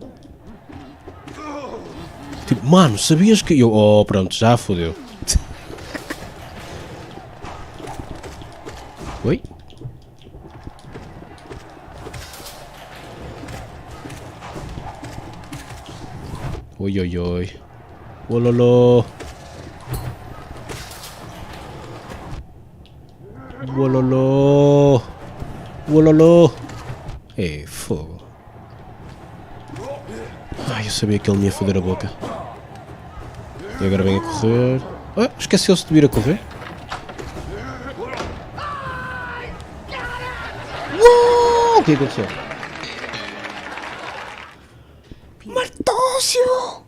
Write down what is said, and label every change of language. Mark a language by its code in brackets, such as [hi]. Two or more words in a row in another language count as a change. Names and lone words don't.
[pt] Tipo, mano, sabias que eu... Oh, pronto, já fodeu. Oi? Oi, oi, oi. Ololô. Ololô. Ololô. Ei, fogo. Ai, eu sabia que ele me ia foder a boca. E agora vem a correr. Ah, esqueceu-se de vir a correr? Uou, o que aconteceu? Martócio!